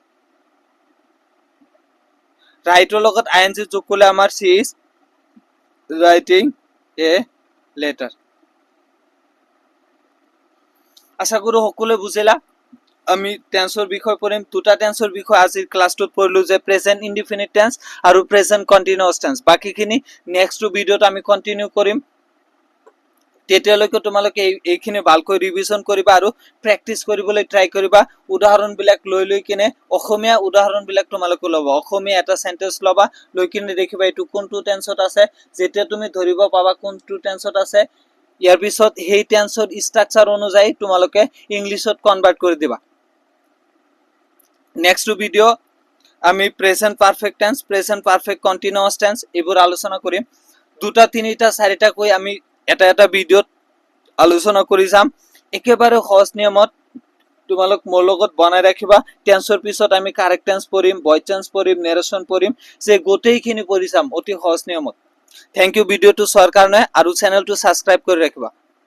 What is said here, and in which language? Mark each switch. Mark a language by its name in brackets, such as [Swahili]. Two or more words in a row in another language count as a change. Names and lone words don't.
[Assamese] রাইটৰ লগত আইএনজি যোগ কৰিলে আমাৰ [English] She is writing a letter [Assamese] আশা কৰো সকলোৱে বুজিলা আমি টেন্সৰ বিষয় পঢ়িম দুটা টেন্সৰ বিষয় আজিৰ ক্লাছটোত পঢ়িলো যে [English] present indefinite tense [Assamese] আৰু [English] present continuous tense [Assamese] বাকিখিনি নেক্সট ভিডিওত আমি কন্টিনিউ কৰিম তেতিয়ালৈকে তোমালোকে এইখিনি ভালকৈ ৰিভিজন কৰিবা আৰু প্ৰেক্টিস কৰিবলৈ ট্ৰাই কৰিবা উদাহৰণ বিলাক লৈ কিনে অসমীয়া উদাহৰণ বিলাক তোমালোকে লবা অসমীয়া এটা সেন্টেন্স লবা লৈ কিনে দেখিবা এটো কোনটো টেন্সত আছে যেতিয়া তুমি ধৰিব পাবা কোনটো টেন্সত আছে ইয়াৰ পিছত হেই টেন্সৰ স্ট্রাকচার অনুযায়ী তোমালোকে ইংলিশত কনভার্ট কৰি দিবা [English] next video [Assamese] আমি [English] present perfect tense present perfect continuous tense [Assamese] এবোৰ আলোচনা কৰিম দুটা তিনিটা চাৰিটা কৈ আমি এটা ভিডিওত আলোচনা কৰি যাম একেবাৰে সহজ নিয়মত তোমালোক মোৰ লগত বনাই ৰাখিবা টেন্সৰ পিছত আমি [English] correct tense [Assamese] পঢ়িম ভয়েস টেন্স পঢ়িম নেৰেশন পঢ়িম যে গোটেইখিনি পঢ়ি যাম অতি সহজ নিয়মত [English] thank you [Assamese] ভিডিওটো চোৱাৰ কাৰণে আৰু চেনেলটো সাবস্ক্ৰাইব কৰি ৰাখিবা